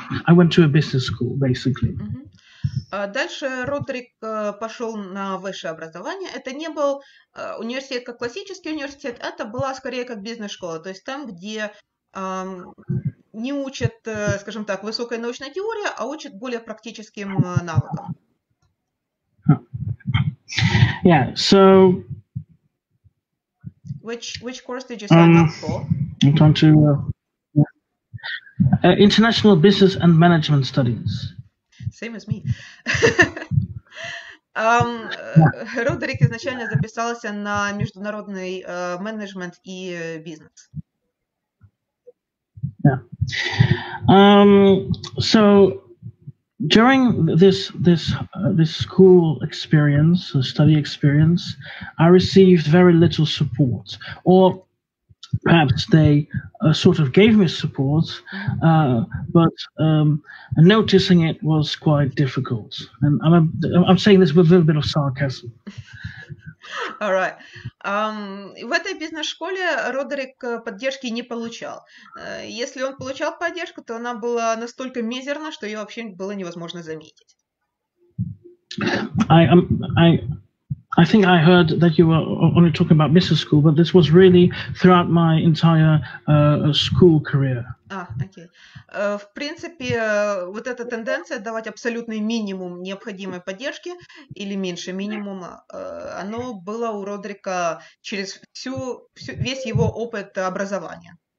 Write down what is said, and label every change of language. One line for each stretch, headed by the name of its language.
English: I went to a business school, basically.
Russian: Дальше Родерик пошел на высшее образование. Это не был университет как классический университет, это была скорее как бизнес-школа, то есть там, где не учат, скажем так, высокой научной теории, а учат более практическим навыкам.
English: Yeah, so which course did you sign up for? I'm trying to International Business and Management Studies. Same as me.
Russian: Родерик изначально записался на международный менеджмент и бизнес.
English: Yeah. So during this school experience, study experience, I received very little support, or perhaps they sort of gave me support, but noticing it was quite difficult. And I'm saying this with a little bit of sarcasm. All right.
Russian: В этой бизнес-школе Родерик поддержки не получал. Если он получал поддержку, то она была настолько мизерна, что ее вообще было невозможно заметить.
English: I think I heard that you were only talking about business school, but this was really throughout my entire school career.
Russian: Окей. В принципе, вот эта тенденция давать абсолютный минимум необходимой поддержки или меньше минимума, оно было у Родерика через весь его опыт образования.